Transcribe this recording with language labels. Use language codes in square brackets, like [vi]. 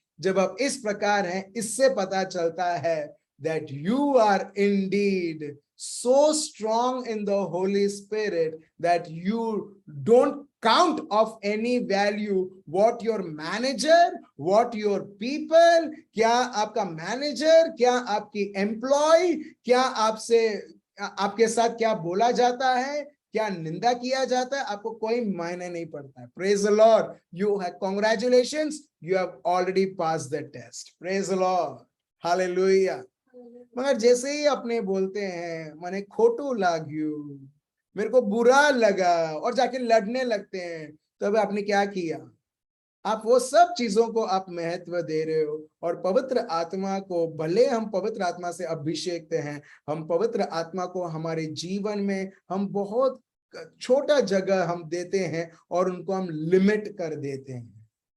[hi] जब आप इस प्रकार हैं, इससे पता चलता है [en] that you are indeed so strong in the Holy Spirit that you don't count of any value what your manager, what your people, [hi] क्या आपका मैनेजर, क्या आपकी एम्प्लॉय, क्या आपके साथ क्या बोला जाता है, क्या निंदा किया जाता है, आपको कोई मायने नहीं पड़ता है। [en] Praise the Lord. You have congratulations, you have already passed the test. Praise the Lord. Hallelujah. [hi] मगर जैसे ही अपने बोलते हैं [gu] मने खोटू लाग्यू, [hi] मेरे को बुरा लगा, और जाके लड़ने लगते हैं, तब आपने क्या किया? आप वो सब चीजों को आप महत्व दे रहे हो। और पवित्र आत्मा को, भले हम पवित्र आत्मा से अभिषेक हैं, हम पवित्र आत्मा को हमारे जीवन में हम बहुत छोटा जगह हम देते हैं और उनको हम लिमिट कर देते हैं।